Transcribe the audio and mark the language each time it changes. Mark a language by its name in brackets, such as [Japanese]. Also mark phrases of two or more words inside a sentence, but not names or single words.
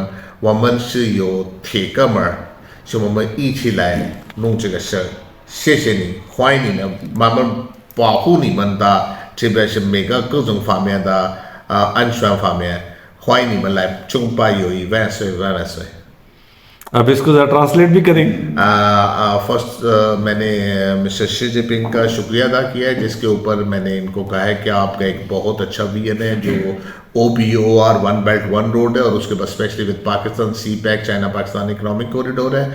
[Chinese] 我们是有铁哥们儿，是我们一起来弄这个事儿。谢谢你，欢迎你们，我们保护你们的。这边是每个各种方面的安全方面，欢迎你们来中巴友谊万岁万万岁。 [Urdu] آپ اس کو ذرا ٹرانسلیٹ بھی کریں. فرسٹ میں نے مسٹر شی جن پنگ کا شکریہ ادا کیا ہے, جس کے اوپر میں نے ان کو کہا ہے کہ آپ کا ایک بہت اچھا ویژن ہے جو OBOR ون بیلٹ ون روڈ ہے, اور اس کے بعد [English] especially with [Urdu] پاکستان سی پیک چائنا پاکستان اکنامک کوریڈور ہے.